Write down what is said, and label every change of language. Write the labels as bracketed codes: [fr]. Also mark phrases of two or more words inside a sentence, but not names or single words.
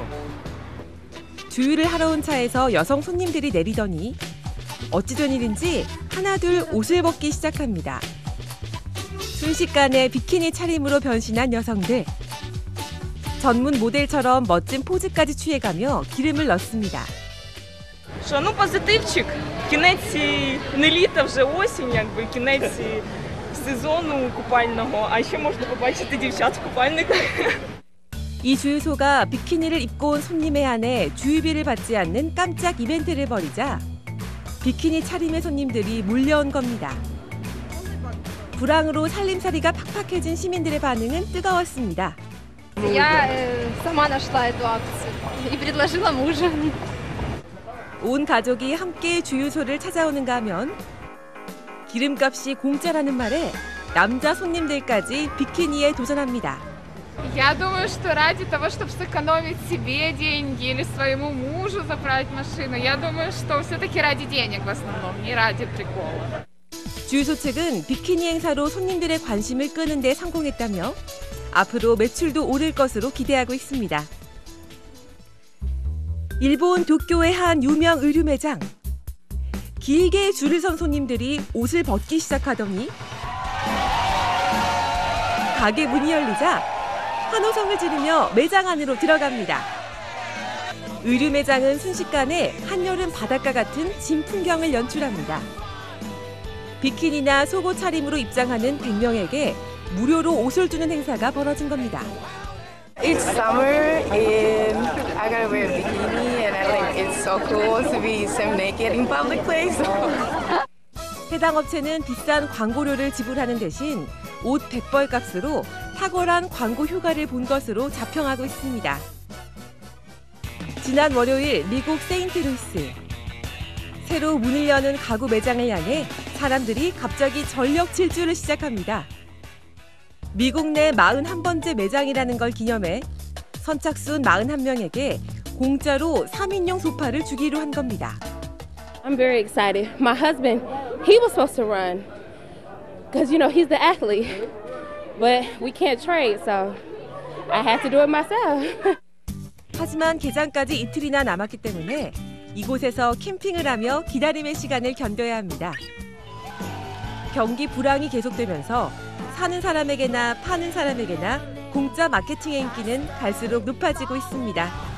[ko] 주유를 하러 온 차에서 여성 손님들이 내리더니 어찌된 일인지 하나둘 옷을 벗기 시작합니다. 순식간에 비키니 차림으로 변신한 여성들. 전문 모델처럼 멋진 포즈까지 취해가며 기름을 넣습니다. [uk] Що, ну позитивчик. Кінець не літа, вже осінь, якби кінець сезону купального, а ще можна побачити дівчат в купальниках. [ko] 이 주유소가 비키니를 입고 온 손님에 한해 주유비를 받지 않는 깜짝 이벤트를 벌이자 비키니 차림의 손님들이 몰려온 겁니다. 불황으로 살림살이가 팍팍해진 시민들의 반응은 뜨거웠습니다. [ru] Я сама нашла эту акцию и предложила мужу. [ko] 온 가족이 함께 주유소를 찾아오는가 하면 기름값이 공짜라는 말에 남자 손님들까지 비키니에 도전합니다. [ru] Я думаю, что ради того, чтобы сэкономить себе деньги или своему мужу заправить машину, я думаю, что все-таки ради денег в основном, не ради прикола. [ko] 주유소 측은 비키니 행사로 손님들의 관심을 끄는 데 성공했다며 앞으로 매출도 오를 것으로 기대하고 있습니다. 일본 도쿄의 한 유명 의류 매장. 길게 줄을 선 손님들이 옷을 벗기 시작하더니 가게 문이 열리자 환호성을 지르며 매장 안으로 들어갑니다. 의류 매장은 순식간에 한여름 바닷가 같은 진 풍경을 연출합니다. 비키니나 속옷 차림으로 입장하는 100명에게 무료로 옷을 주는 행사가 벌어진 겁니다. [en] It's summer and I gotta wear a bikini and I think it's so cool to be semi-naked in public place. [ko] 해당 업체는 비싼 광고료를 지불하는 대신 옷 100벌 값으로 탁월한 광고 효과를 본 것으로 자평하고 있습니다. 지난 월요일 미국 세인트루이스. 새로 문을 여는 가구 매장을 향해 사람들이 갑자기 전력 질주를 시작합니다. 미국 내 41번째 매장이라는 걸 기념해 선착순 41명에게 공짜로 3인용 소파를 주기로 한 겁니다. [en] I'm very excited. My husband, he was supposed to run because, you know, he's the athlete, but we can't trade, so I had to do it myself. [ko] 하지만 개장까지 이틀이나 남았기 때문에 이곳에서 캠핑을 하며 기다림의 시간을 견뎌야 합니다. 경기 불황이 계속되면서 사는 사람에게나 파는 사람에게나 공짜 마케팅의 인기는 갈수록 높아지고 있습니다.